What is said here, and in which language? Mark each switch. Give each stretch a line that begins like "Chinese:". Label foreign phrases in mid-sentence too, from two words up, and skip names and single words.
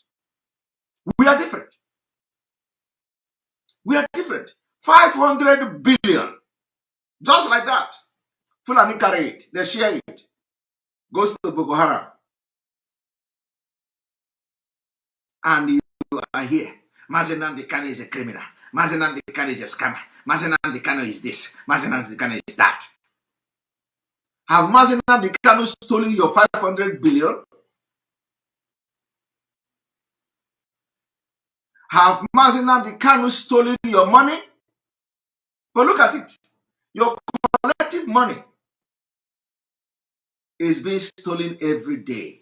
English: We are different. We are different. 500 billion. Just like that. Fulani carry it. They share it. Goes to Boko Haram. And you are here. Mazi Nnamdi Kanu is a criminal. Mazi Nnamdi Kanu is a scammer. Mazi Nnamdi Kanu is this. Mazi Nnamdi Kanu is that. Have Mazi Nnamdi Kanu stolen your 500 billion? Have Mazi Nnamdi Kanu stolen your money? But look at it. Your collective money is being stolen every day.